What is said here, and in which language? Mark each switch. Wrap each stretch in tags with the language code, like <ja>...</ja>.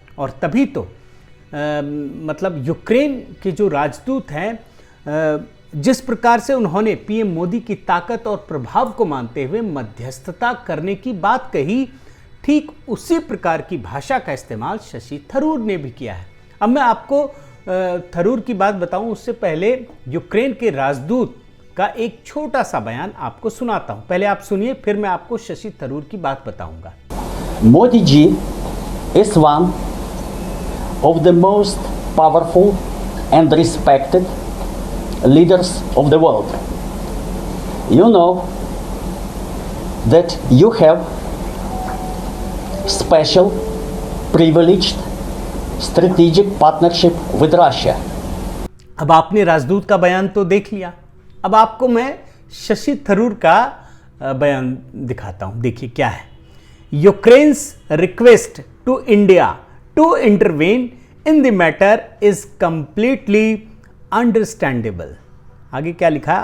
<hi>और तभी तो मतलब यूक्रेन के जो राजदूत हैं, जिस प्रकार से उन्होंने पीएम मोदी की ताकत और प्रभाव को मानते हुए मध्यस्थता करने की बात कही, ठीक उसी प्रकार की भाषा का इस्तेमाल शशि थरूर ने भी किया है। अब मैं आपको थरूर की बात बताऊं उससे पहले यूक्रेन के राजदूत का एक छोटा सा बयान आपको सुनाता हूं। पहले आप सुनिए, फिर मैं आपको शशि थरूर की बात बताऊंगा।</hi> <en>Modi ji is one of the most powerful and respected leaders of the world. You know that you have special privileged strategic partnership with Russia।</en> <hi>अब आपने राजदूत का बयान तो देख लिया, अब आपको मैं शशि थरूर का बयान दिखाता हूं। देखिए क्या है।</hi> <en>Ukraine's request to India to intervene in the matter is completely understandable.</en> <hi>आगे क्या लिखा है।</hi>